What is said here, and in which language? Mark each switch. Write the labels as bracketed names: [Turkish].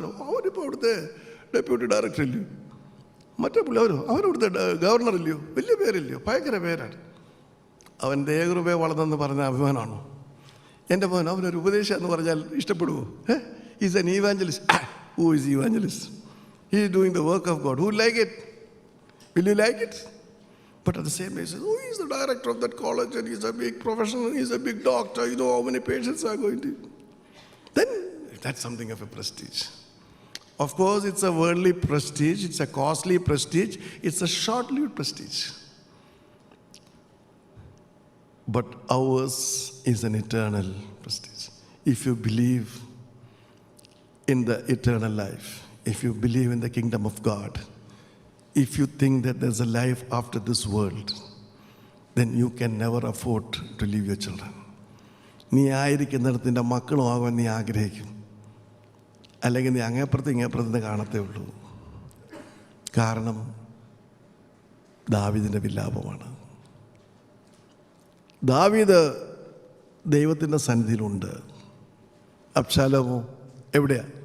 [Malayalam] അവരിപ്പോൾ അവിടുത്തെ deputy director ഇല്ലയോ, മറ്റേ പുള്ളി അവരവിടുത്തെ ഗവർണർ ഇല്ലയോ, വലിയ പേരില്ലയോ, ഭയങ്കര പേരാണ്. അവൻ ദേഹകൃപയെ വളർന്നെന്ന് പറഞ്ഞ അഭിമാനമാണോ? എൻ്റെ മോൻ അവനൊരു ഉപദേശം എന്ന് പറഞ്ഞാൽ ഇഷ്ടപ്പെടുവോ? [English] Is an evangelist. Who is evangelist? He is doing the work of God. Who will like it? Will you like it? But at the same time, he says, oh, he is the director of that college and he is a big professional, he is a big doctor. You know how many patients are going to. Then that's something of a prestige. Of course, it's a worldly prestige, it's a costly prestige, it's a short-lived prestige. But ours is an eternal prestige. If you believe in the eternal life, if you believe in the kingdom of God, if you think that there's a life after this world, then you can never afford to leave your children. [Malayalam] നീ ആയിരിക്കുന്നിടത്ത് നിൻ്റെ മക്കളും ആകാൻ നീ ആഗ്രഹിക്കും. അല്ലെങ്കിൽ നീ അങ്ങേപ്പുറത്ത് കാണത്തേ ഉള്ളൂ. കാരണം ദാവീദിൻ്റെ വിലാപമാണ്. ദാവീദ് ദൈവത്തിൻ്റെ സന്നിധിയിലുണ്ട്. അബ്ശാലോമോ എവിടെയാ?